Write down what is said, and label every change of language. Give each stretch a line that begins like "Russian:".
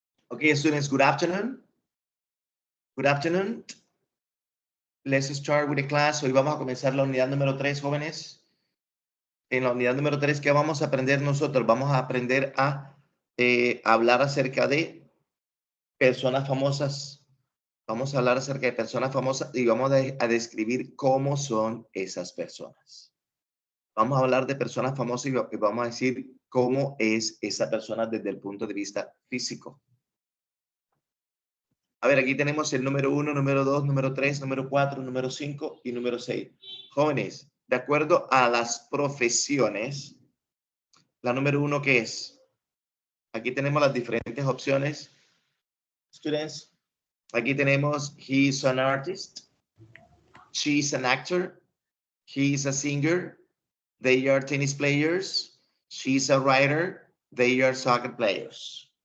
English: Okay, students, good afternoon. Good afternoon. Let's start with the class.
Spanish: Hoy vamos a comenzar la unidad número 3, jóvenes. En la unidad número 3, ¿qué vamos a aprender nosotros? Vamos a aprender a hablar acerca de personas famosas. Vamos a hablar acerca de personas famosas y vamos a describir cómo son esas personas. Vamos a hablar de personas famosas y vamos a decir cómo es esa persona desde el punto de vista físico. A ver, aquí tenemos el número 1, número 2, número 3, número 4, número 5 y número 6. Jóvenes, de acuerdo a las profesiones, la número 1, ¿qué es? Aquí tenemos las diferentes opciones.
English: Students,
Spanish: aquí tenemos
English: he's an artist, she's an actor, he's a singer, they are tennis players, she's a writer, they are soccer players.